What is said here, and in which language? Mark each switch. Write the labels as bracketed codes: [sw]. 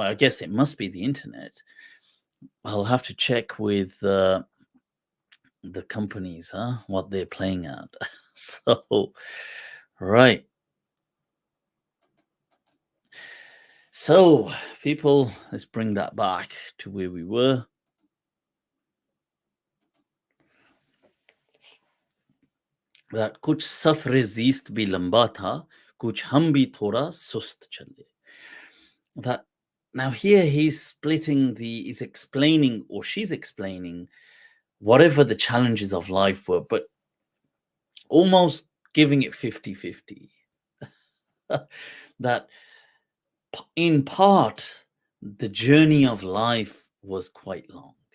[en] I guess it must be the internet. I'll have to check with the companies, what they're playing at. So, right. So, people, let's bring that back to where we were. [hi] That कुछ सफर ज़ीस्त भी लंबा था, कुछ हम भी थोड़ा सुस्त चले. [en] That now here he's explaining, or she's explaining, whatever the challenges of life were, but almost giving it 50-50. That in part, the journey of life was quite long.